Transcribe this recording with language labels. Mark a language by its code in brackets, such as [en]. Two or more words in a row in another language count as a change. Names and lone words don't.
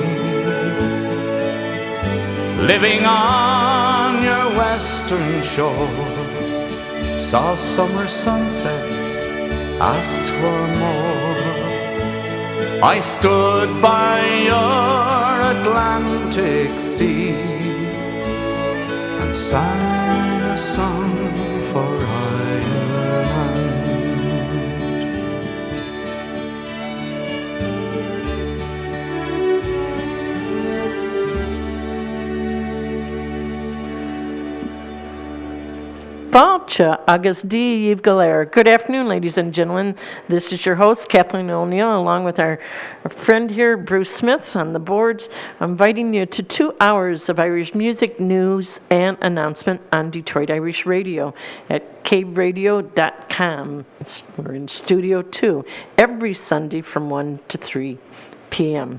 [en] Living on your western shore, saw summer sunsets, asked for more. I stood by your Atlantic sea and sang a song for Ireland. [ga] Fáilte agus díomh go léir. [en] Good afternoon, ladies and gentlemen. This is your host, Kathleen O'Neill, along with our friend here, Bruce Smith, on the boards, inviting you to 2 hours of Irish music, news, and announcement on Detroit Irish Radio at 𝐾𝐸Radio.com. We're in Studio 2 every Sunday from 1 to 3 p.m.